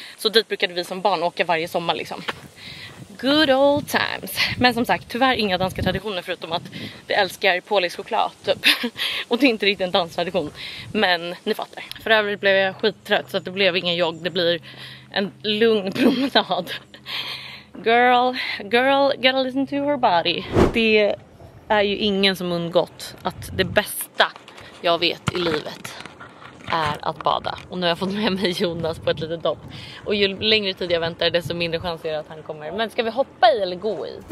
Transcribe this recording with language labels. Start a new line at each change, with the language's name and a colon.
Swedish: Så dit brukade vi som barn åka varje sommar liksom.
English: Good old times.
Swedish: Men som sagt, tyvärr inga danska traditioner förutom att vi älskar påläggs choklad typ. Och det är inte riktigt en danstradition. Men ni fattar. För övrigt blev jag skittrött så att det blev ingen jogg. Det blir en lugn promenad.
English: Girl, gotta listen to her body.
Swedish: Det är ju ingen som undgått att det bästa jag vet i livet är att bada. Och nu har jag fått med mig Jonas på ett litet dopp. Och ju längre tid jag väntar desto mindre chans är det att han kommer. Men ska vi hoppa i eller gå i?